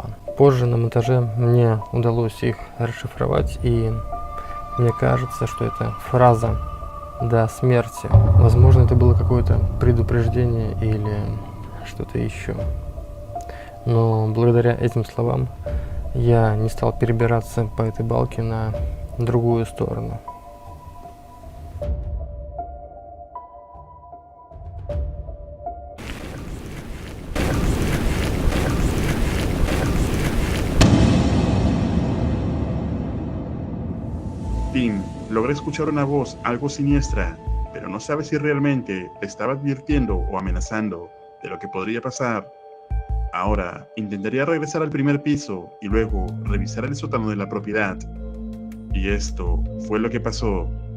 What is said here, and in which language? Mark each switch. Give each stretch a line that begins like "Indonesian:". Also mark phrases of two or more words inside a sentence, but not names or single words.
Russian: Позже на монтаже мне удалось их расшифровать, и мне кажется, что это фраза «до смерти». Возможно, это было какое-то предупреждение или что-то еще. Но благодаря этим словам я не стал перебираться по этой балке на другую сторону.
Spanish: Tim logra escuchar una voz algo siniestra, pero no sabe si realmente le estaba advirtiendo o amenazando de lo que podría pasar. Ahora intentaría regresar al primer piso y luego revisar el sótano de la propiedad. Y esto fue lo que pasó.